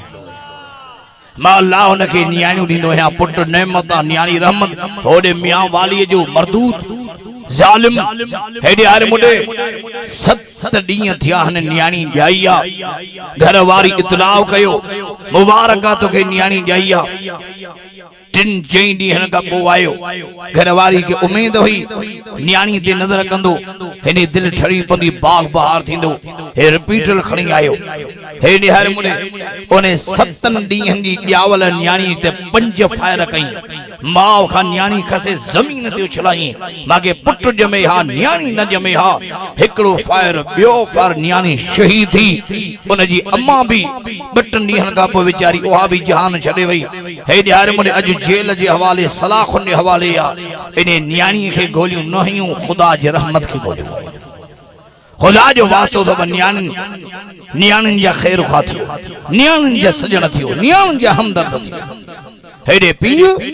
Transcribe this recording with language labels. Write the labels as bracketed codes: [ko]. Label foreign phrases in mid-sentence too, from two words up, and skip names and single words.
[sd] मां अल्लाह उन के न्याणियूं ॾींदो आहियां पुट नेमत न्याणी रहमत होॾे मियां वाली जो मरदूत जालिम हेडे हारे मुडे 7 ॾींहं थिया हन न्याणी ॼाई आ घर वारी इतलाउ कयो मुबारक आ तोखे न्याणी ॼाई आ 3-4 ॾींहं खां पोइ आयो घर वारी के उम्मीद हुई न्याणी ते नज़र कंदो हेने दिल ठड़ी पंदी बाग बहार थींदो हे रिपीटर खणी आयो हेडे हारे मुडे ओने 7 ॾींहंनि जी ॼावल न्याणी ते 5 फायर कई माउ खां न्याणी खसे ज़मीन ते उछलाई मागे पुट जमे हा न्याणी न जमे हा हिकड़ो फायर ॿियो फायर न्याणी शहीद थी उन जी अम्मा भी 2 ॾींहंनि खां पोइ वीचारी उहा भी जहान छॾे वई हेडे हारे मुडे अॼु जेल जे हवाले सलाखुन जे हवाले आ इने न्याणी खे गोलियूं न हयूं खुदा जे रहमत खे गोलियूं खुदा जो वास्तो तो न्याणन जा खैर खा थियो न्याणन जा सजण थियो न्याणन जा हमदर्द थियो हेडे पीउ